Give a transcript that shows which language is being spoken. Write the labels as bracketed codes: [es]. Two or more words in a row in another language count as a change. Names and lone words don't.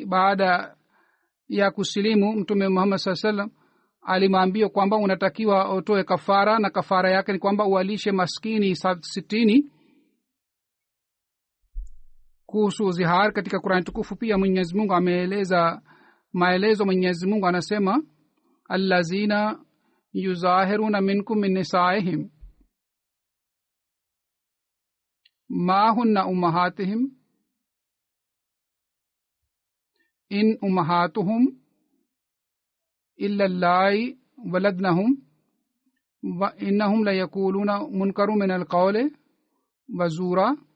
[sw] Baada ya kusilimu, Mtume Muhammad [ar] صلى الله عليه وسلم [sw] alimwambia kwamba unatakiwa utoe kafara, na kafara yake ni kwamba uwalishe maskini 60. Kuhusu zihar katika Qur'an tukufu pia Mwenyezi Mungu ameeleza maelezo. Mwenyezi Mungu anasema [ar] الذين يظاهرون منكم من نسائهم ما هن أمهاتهم إن أمهاتهم إلا اللائي ولدنهم وإنهم ليقولون منكرا من القول وزورا